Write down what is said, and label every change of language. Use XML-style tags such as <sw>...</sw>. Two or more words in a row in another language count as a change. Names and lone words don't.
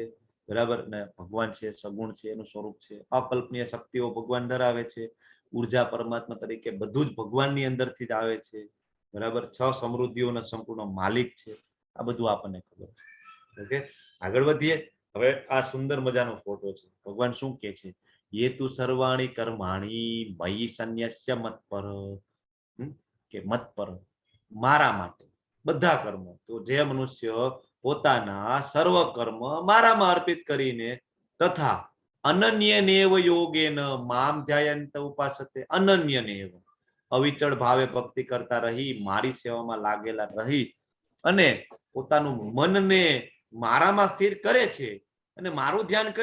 <gu>બરાબર. ને ભગવાન છે સગુણ છે, એનું સ્વરૂપ છે. અકલ્પનીય શક્તિઓ ભગવાન ધરાવે છે. ઉર્જા પરમાત્મા તરીકે બધું જ ભગવાનની અંદરથી જ આવે છે. બરાબર. 6 સમૃદ્ધિઓના સંપૂર્ણ માલિક છે. આ બધું આપણને ખબર છે. ઓકે. આગળ વધીએ. હવે આ સુંદર મજાનો ફોટો છે. ભગવાન શું કહે છે?</gu> <sa>ये तु सर्वाणी कर्माणी मयि संन्यस्य मत पर,</sa> <gu>કે</gu> <sa>મત પર,</sa> <gu>મારા માટે બધા કર્મ. તો જે મનુષ્ય પોતાના સર્વ કર્મ મારામાં અર્પિત કરીને તથા</gu> <sa>અનન્યનેવ યોગેન મામ ધ્યાયંત ઉપાસતે,</sa> <gu>અનન્યનેવ અવિચળ ભાવે ભક્તિ કરતા રહી, મારી સેવામાં લાગેલા રહી અને પોતાનું મનને મારામાં સ્થિર કરે છે અને મારું ધ્યાન કરે છે.</gu>